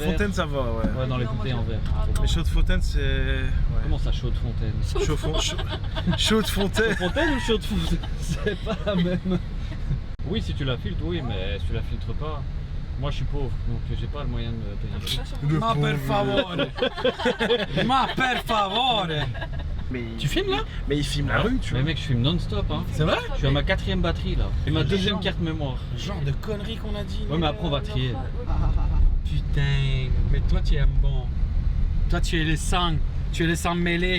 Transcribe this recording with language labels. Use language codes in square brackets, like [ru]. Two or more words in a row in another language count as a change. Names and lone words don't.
[fr] Chaudfontaine ça va, ouais. Ouais, dans les bouteilles en verre. Mais Chaudefontaine c'est. Ouais. Comment ça, Chaudefontaine Chaudefontaine. Chaudefontaine ou Chaudefontaine c'est pas la même. Oui, si tu la filtres, oui, mais si tu la filtres pas. Moi je suis pauvre, donc j'ai pas le moyen de me payer. [it] Ma per favore. Ma per favore. [fr] Mais tu filmes là? Mais il filme la rue, tu vois. Mais mec, je filme non-stop, hein. C'est vrai? Je suis à ma 4e batterie là. Et ma 2e carte mémoire. Genre de conneries qu'on a dit. Ouais, mais après on va trier. Putain, mais toi tu es un bon. Toi tu es les sangs. Tu es les sangs mêlés.